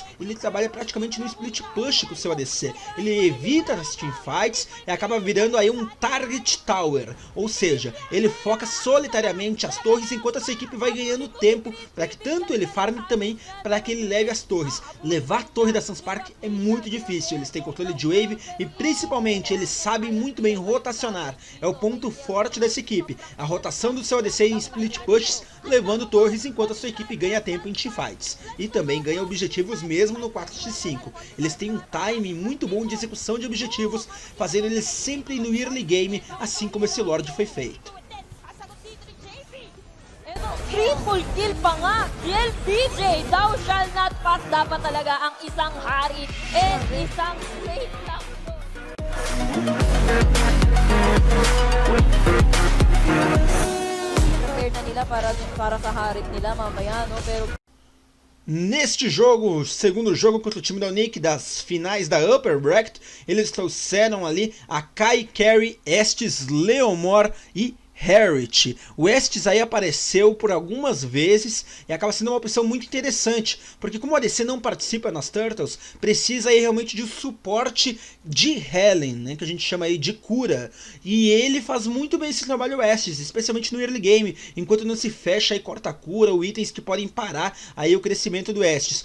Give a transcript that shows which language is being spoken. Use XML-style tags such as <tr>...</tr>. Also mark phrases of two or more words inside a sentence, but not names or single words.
<pt>Ele trabalha praticamente no</pt> <en>split push</en> <pt>com o seu ADC, ele evita as teamfights e acaba virando aí um</pt> <en>target tower,</en> <pt>ou seja, ele foca solitariamente as torres enquanto a sua equipe vai ganhando tempo para que tanto ele farme também para que ele leve as torres. Levar a torre da Sunspark é muito difícil, eles têm controle de wave e principalmente eles sabem muito bem rotacionar, é o ponto forte dessa equipe, a rotação do seu ADC em</pt> <en>split pushes,</en> <pt>levando torres enquanto a sua equipe ganha tempo em teamfights e também ganha objetivos mesmo no 4x5. Eles têm um timing muito bom de execução de objetivos, fazendo eles sempre no</pt> <en>early game,</en> <pt>assim como esse Lorde foi feito.</pt> <en>Triple kill</en> <tl>pa nga, DLPJ,</tl> <en>thou shall not pass,</en> <tl>dapat talaga ang isang hari and isang slave lang. Prepare na nila para sa harit nila mamaya, no? Pero</tl> <pt>neste jogo, segundo jogo contra o time da Unique das finais da Upper Bracket, eles trouxeram ali a Kai, Carry, Estes, Leomor e Harriet. O Estes aí apareceu por algumas vezes e acaba sendo uma opção muito interessante, porque como o ADC não participa nas Turtles, precisa aí realmente de suporte de Helen, né, que a gente chama aí de cura, e ele faz muito bem esse trabalho, o Estes, especialmente no</pt> <en>early game,</en> <pt>enquanto não se fecha aí corta cura ou itens que podem parar aí o crescimento do Estes.</pt>